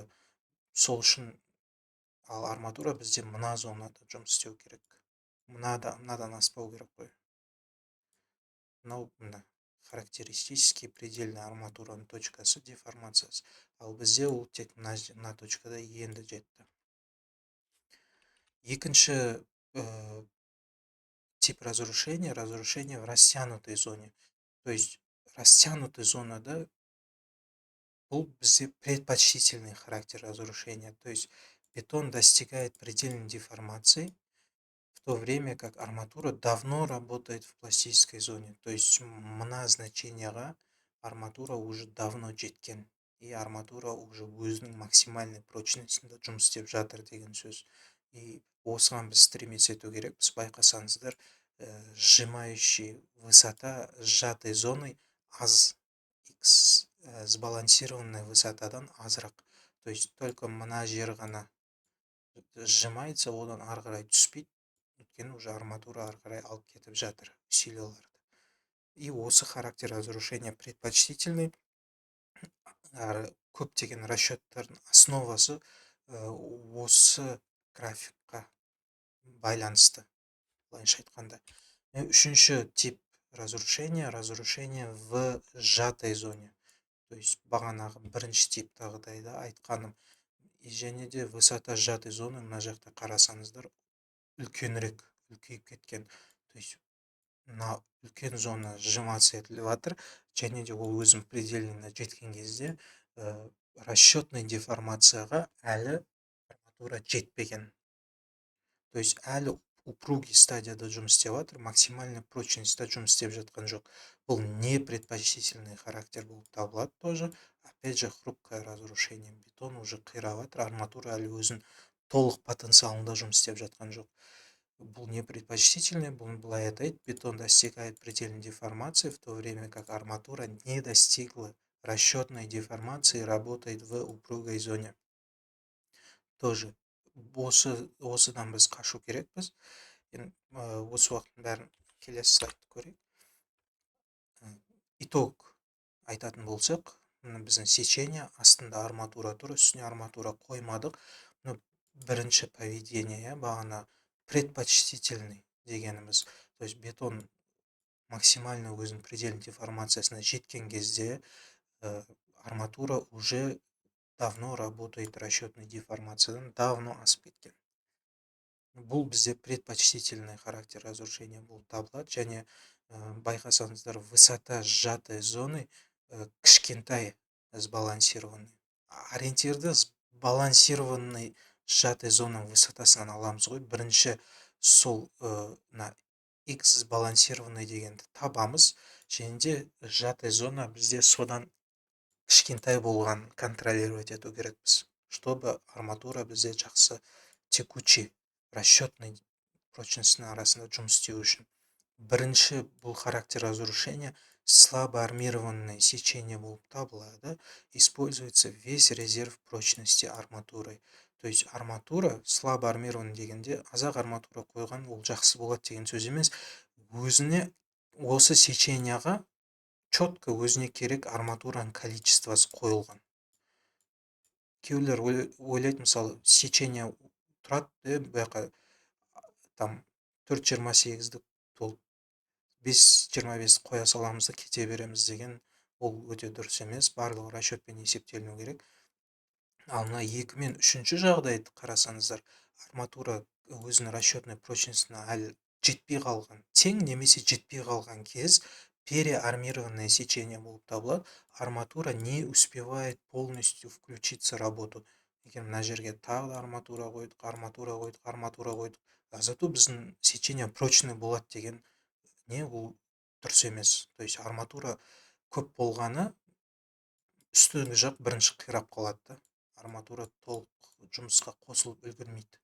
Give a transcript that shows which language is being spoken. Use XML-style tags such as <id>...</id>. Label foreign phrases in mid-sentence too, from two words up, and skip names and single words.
<kk>Сол үшін ал арматура бізде мына зонада жұмыс істеу керек, мынадан аспау керек қой. Мына</kk> <ru>характеристический предельный</ru> <kk>арматураның точкасы деформациясы, ал бізде ол тек мына точкада енді жетті.</kk> <ru>Екінші тип разрушения в растянутой зоне. То есть растянутой</ru> <kk>зонада бұл бізде</kk> <ru>предпочтительный характер разрушения. То есть бетон достигает предельной деформации, в то время как арматура давно работает в пластической зоне. То есть</ru> <kk>мына значениеға арматура</kk> <ru>уже давно</ru> <kk>жеткен, и арматура уже өзінің максимальный прочностьында жұмыс істеп жатыр деген сөз. И осыған біз стремиться ету керек. Біз байқасаңыздар,</kk> <ru>сжимающий высота сжатой зоны</ru> <kk>аз, сбалансированная высотадан азырақ. То есть только мына жер ғана сжимается, одан ары қарай түспейді, өйткені уже арматура ары қарай алып кетіп жатыр усилияларды.</kk> <ru>И осы характер разрушения предпочтительный.</ru> <kk>Көптеген расчеттардың основасы осы графикқа байланысты, былайша айтқанда.</kk> <ru>Үшінші тип разрушения в сжатой зоне.</ru> <kk>То есть бағанағы бірінші типтағыдайда айтқаным. Және де</kk> <ru>высота сжатой зоны</ru> <kk>мына жақта қарасаңыздар үлкейіп кеткен.</kk> <ru>То есть</ru> <kk>мына үлкен зона сжиматься етіліп жатыр, және де ол өзінің предельныйына жеткен кезде расчетный деформацияға әлі арматура жетпеген. То есть әлі упругий стадияда жұмыс істеп жатыр, максимальный прочностьта жұмыс істеп жатқан жоқ. Бұл непредпочтительный характер болып табылады тоже.</kk> <ru>Опять же, хрупкое разрушение.</ru> <kk>Бетон уже қирап жатыр, арматура әлі өзін толық потенциалында жұмыс істеп жатқан жоқ. Бұл непредпочтительный, бұл былай айтайды:</kk> <ru>бетон достигает предельной деформации, в то время как арматура не достигла расчетной деформации и работает в упругой зоне.</ru> <kk>Тоже осыдан біз қашу керекпіз. Осы уақыттың бәрін келесі слайдты көрейік. Итог айтатын болсақ, біздің сечение астында арматура тұр, үстіне арматура қоймадық. бірінші поведение, бағана предпочтительный дегеніміз.</kk> <ru>То есть</ru> <kk>бетон максимально өзінің предельной деформациясына жеткен кезде арматура</kk> <ru>уже давно работает расчетный</ru> <kk>деформациядан давно асып кеткен. Бұл бізде предпочтительный характер разрушения болып табылады, және байқасаңыздар,</kk> <ru>высота сжатой зоны</ru> <kk>кішкентай сбалансированный. Ориентирді сбалансированный сжатой зонаның высотасынан аламыз ғой. Бірінші сол x сбалансированный дегенді табамыз, және де сжатой зона бізде содан кішкентай болған контролировать ету керекпіз, чтобы арматура бізде жақсы текучий расчетный прочностьтің арасында жұмыс істеу үшін. Бірінші бұл</kk> <ru>характер разрушения слабо армированное сечение</ru> <kk>болып табылады.</kk> <ru>Используется весь резерв прочности арматуры.</ru> <kk>То есть арматура слабо армированный дегенде азақ арматура қойған ол жақсы болады деген сөз емес. Өзіне осы сеченияға четко өзіне керек арматураның количествосы қойылған. Кейбіреулер ойлайды, мысалы, сечение тұрады, бұяққа там 4,28-ді толып 5,25 қоя саламыз да кете береміз деген, ол өте дұрыс емес. Барлығы расчетпен есептеліну керек. Ал мына 2 мен 3-ші жағдайды қарасаңыздар, арматура өзінің расчетный прочностьтіне әлі жетпей қалған, тең немесе жетпей қалған кез</kk> <ru>переармированное сечение</ru> <kk>болып табылады.</kk> <ru>Арматура не успевает полностью включиться в работу.</ru> <kk>Егер мына жерге тағы да арматура қойдық. Зато біздің сечение прочный болады деген не, ол дұрыс емес. То есть арматура көп болғаны үстіңгі жақ бірінші қирап қалады да. Арматура толық жұмысқа қосылып үлгермейді.</kk>